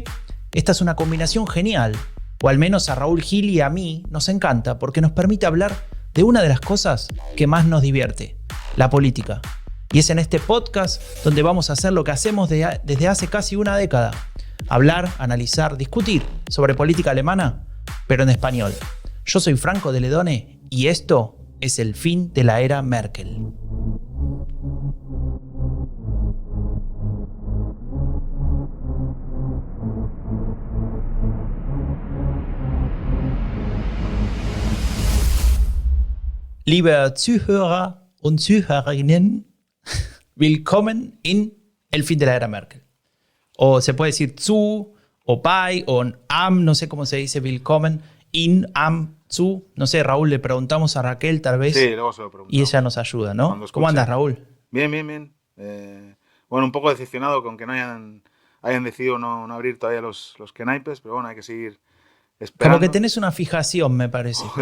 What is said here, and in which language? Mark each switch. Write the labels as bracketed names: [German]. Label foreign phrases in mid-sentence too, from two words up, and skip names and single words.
[Spanish] Esta es una combinación genial, o al menos a Raúl Gil y a mí nos encanta porque nos permite hablar de una de las cosas que más nos divierte, la política. Y es en este podcast donde vamos a hacer lo que hacemos desde hace casi una década. Hablar, analizar, discutir sobre política alemana, pero en español. Yo soy Franco de Ledone y esto es el fin de la era Merkel. [German] Liebe Zuhörer und Zuhörerinnen, willkommen in el fin de la era Merkel. [Spanish] O se puede decir zu, o bei, o am, no sé cómo se dice [German] willkommen, in, am, zu. [Spanish] No sé, Raúl, le preguntamos a Raquel tal vez. Sí, luego se lo preguntamos. Y ella nos ayuda, ¿no? ¿Cómo andas, Raúl? Bien, bien, bien. Bueno, un poco decepcionado con que no hayan decidido no abrir todavía los kenaipes, pero bueno, hay que seguir esperando. Como que tenés una fijación, me parece, Joder,